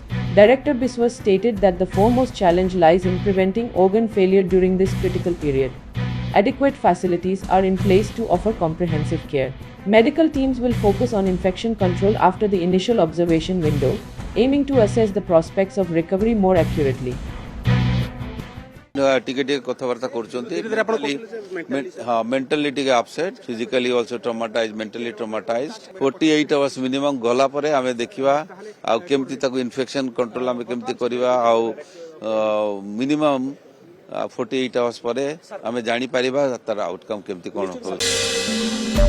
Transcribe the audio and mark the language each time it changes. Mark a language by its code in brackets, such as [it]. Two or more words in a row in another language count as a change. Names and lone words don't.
[en] Director Biswas stated that the foremost challenge lies in preventing organ failure during this critical period. Adequate facilities are in place to offer comprehensive care. Medical teams will focus on infection control after the initial observation window, aiming to assess the prospects of recovery more accurately. [or] ଟିକେ କଥବାର୍ତା ହାଁ मेंटली ଟିକେ [en] upset physically also traumatize mentally traumatize 48 hours minimum [or] ଗଲା ପରେ ଆମେ ଦେଖିବା ଆ କେମତି ତାକୋ [en] infection control [or] ଆମେ କେମତି କରିବା ଆ [en] minimum 48 hours [or] ପରେ ଆମେ ଜାନି ପରିବା ତାର आउटकम କେମତି କୋନ ହୋୟ।